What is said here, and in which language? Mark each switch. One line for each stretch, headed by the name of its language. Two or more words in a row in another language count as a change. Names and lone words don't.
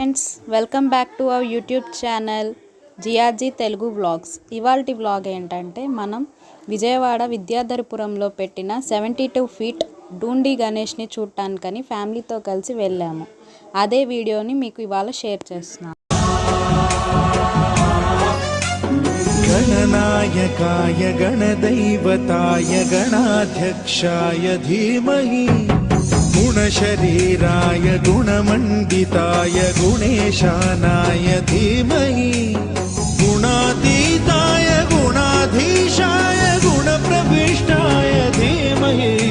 English: Friends, welcome back to our YouTube channel GRG Telugu Vlogs.
Telugu: ఇవాల్టి వ్లాగ్ ఏంటంటే మనం విజయవాడ విద్యాధరపురంలో పెట్టిన 72 ఫీట్ డూండి గణేష్ని చూడటానికని ఫ్యామిలీతో కలిసి వెళ్ళాము. అదే వీడియోని మీకు ఇవాళ షేర్ చేస్తున్నాను.
Sanskrit: गणनायकाय गणदैवताय गणाध्यक्षाय धीमहि गुणशरीराय गुणमण्डिताय गुणेशानाय धीमहि गुणातीताय गुणाधीशाय गुणप्रविष्टाय धीमहि